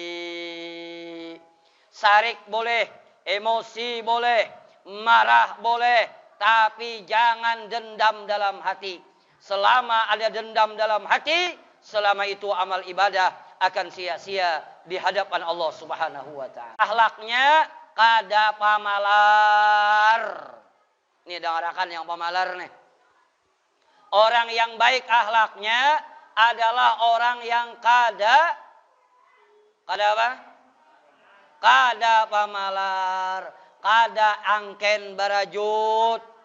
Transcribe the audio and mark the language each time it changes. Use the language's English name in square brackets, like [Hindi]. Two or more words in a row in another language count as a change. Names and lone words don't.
[Indonesian] Sarik boleh, emosi boleh, marah boleh, tapi jangan dendam dalam hati. Selama ada dendam dalam hati, selama itu amal ibadah akan sia-sia di hadapan Allah [Arabic] Subhanahu wa taala. [Banjar] Akhlaknya kada pamalar. Ini dengarkan yang pamalar nih. [Indonesian] Orang yang baik akhlaknya adalah orang yang kada apa? [Banjar] Kada pamalar, kada angken barajut.